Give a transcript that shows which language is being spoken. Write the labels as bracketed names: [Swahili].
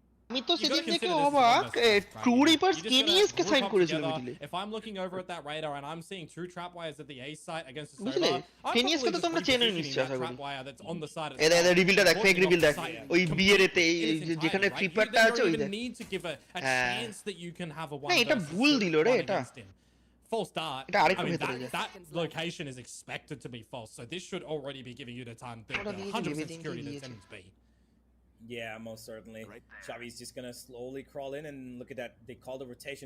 [Bangla] আমি তো সেদিন দেখে অবাক ট্রু রিপার্স কেনিএস কে সাইন করেছিল মিডলে। [English] If I'm looking over at that radar and I'm seeing two trapwires at the A site against the [Bangla] বুঝলে কেনিএস কে তো তোমরা চেনো নিশ্চয়ই আশা করি। [English] trapwire that's on the side. [Bangla] এদের রিভিলটা দেখ, ফেক রিভিল দেখ, ওই বিয়ের এতে যেখানে ক্রিপারটা আছে ওই দেখ। [English] need to give a chance that you can have a one. [Bangla] না এটা ভুল দিল রে এটা। [English] False start. [Bangla] এটা আরেকটু [English] I mean, [Bangla] ভেতরে যায়। [English] that location is expected to be false, so this should already be giving you the time that 100% security that's NVMe. Yeah, most certainly. Xavi's just gonna slowly crawl in and look at that. They called a rotation.